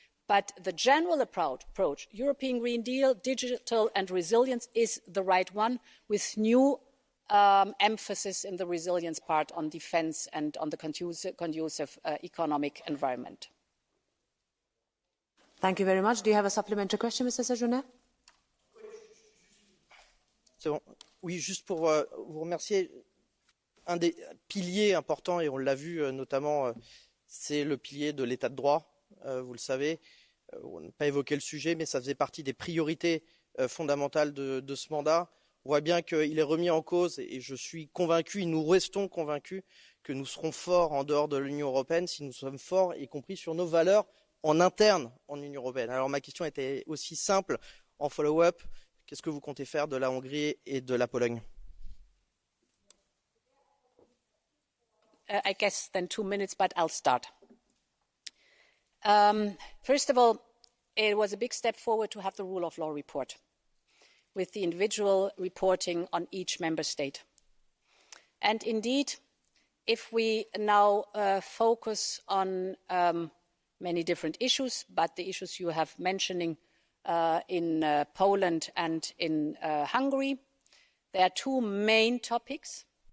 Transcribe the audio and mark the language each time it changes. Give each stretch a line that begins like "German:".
English: But the general approach, European Green Deal, digital and resilience, is the right one, with new emphasis in the resilience part on defence and on the conducive economic environment. Thank you very much. Do you have a supplementary question, Mr. Sejourné?
French: C'est bon. Oui, juste pour vous remercier. Un des piliers importants, et on l'a vu notamment, c'est le pilier de l'état de droit. Vous le savez, on n'a pas évoqué le sujet, mais ça faisait partie des priorités fondamentales de ce mandat. On voit bien qu'il est remis en cause, et je suis convaincu, et nous restons convaincus, que nous serons forts en dehors de l'Union européenne si nous sommes forts, y compris sur nos valeurs en interne en Union européenne. Alors ma question était aussi simple, en follow-up, qu'est-ce que vous comptez faire de la Hongrie et de la Pologne?
English: I guess then 2 minutes, but I'll start. First of all, it was a big step forward to have the rule of law report, with the individual reporting on each member state. And indeed, if we now focus on many different issues, but the issues you have mentioning in Poland and in Hungary, there are 2 main topics.